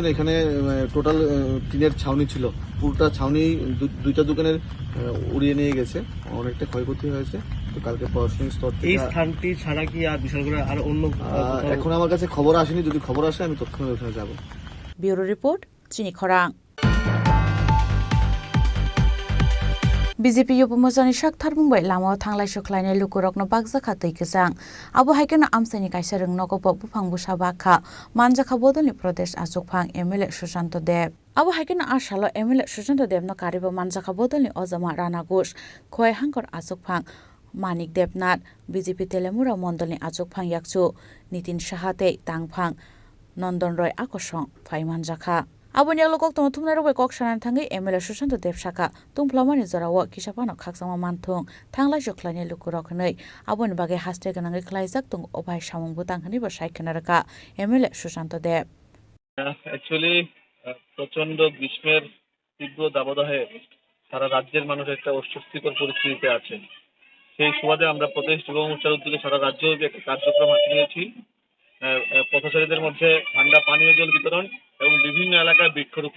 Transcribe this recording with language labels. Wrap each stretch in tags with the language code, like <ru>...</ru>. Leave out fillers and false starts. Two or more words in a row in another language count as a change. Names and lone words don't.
<bn>এখানে টোটাল টিনের ছাউনি ছিল, পুরোটা ছাউনি দুইটা দোকানের উড়িয়ে নিয়ে গেছে, অনেকটা ক্ষয়ক্ষতি হয়েছে। তো কালকে প্রশাসনিক স্তর থেকে এই স্থানটি ছাড়া কি আর বিশালগড়ে আর অন্য এখন আমার কাছে খবর আসেনি, যদি খবর আসে আমি তৎক্ষণাৎ ওখানে যাব। ব্যুরো রিপোর্ট, চিনি খরাং।</bn> <trp>বিজেপি উপমোর্চাनि सागथार बुंबाय लामायाव थांलाय सोख्लायनाय लुकुरकनो बागजाखा दैगोजां आबो हायकेनो आमसाइनि कायसा रोंनगोपो बुफां बुसा बाखा मानजाखा बदलनि प्रदेश आजुकफां एमएलए सुशांत देव आबो हायकेनो आसालो एमएलए सुशांत देवनो कारिबो मानजाखा बदलनि अजमा राना घोष खय हांकर आजुकफां मानिक देबनाथ बिजेपि तेलेमुरा मण्डलनि आजुकफां याकचु नितिन साहाते तांफां नंदन रय आकर्षण फाइ मानजाखा आबुनि यागलो कक्तनो थुमनाय रबाय कक सानानै थाङै एमएलए सुशांत देव शाखा तुंफ्लामानि जराव किसापानो खाकसामा मानथुं थांलाय जोख्लायनाय लुकुरखनै आबुनि बागै हास्ते गोनाङै ख्लायजाक दं अबाय सामुंबो तांखनिबो सायखोनारका एमएलए सुशांत देव</trp> <bn>অ্যাকচুয়ালি প্রচন্ড গ্রীষ্মের তীব্র দাবদাহে সারা রাজ্যের মানুষ একটা অস্বস্তিকর পরিস্থিতিতে আছে। সেই সুবাদে আমরা প্রদেশ যুব মোর্চার উদ্যোগে সারা রাজ্যব্যাপী একটা কার্যক্রম হাতে নিয়েছি। পথচারীদের মধ্যে ঠান্ডা পানীয় জল বিতরণ এবং বিভিন্ন এলাকায় বৃক্ষরোপণ।</bn>